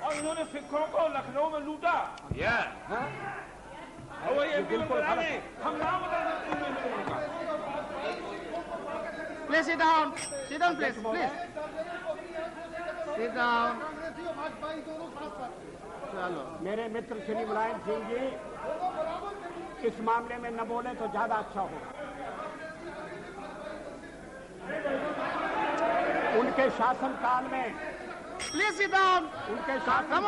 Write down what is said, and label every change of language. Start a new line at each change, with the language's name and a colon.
Hindi: और इन्होंने सिखों को लखनऊ में लूटा।
English: Yeah.
Hindi: और वही एमपी में बना रहे, हम नाम बता सकते हैं।
English: please sit down, please, sit down.
Hindi: चलो, मेरे मित्र श्री मुलायम सिंह जी इस मामले में न बोले तो ज्यादा अच्छा होगा। उनके शासनकाल में,
English: please sit down.
Hindi: उनके
English: Come
Hindi: शासन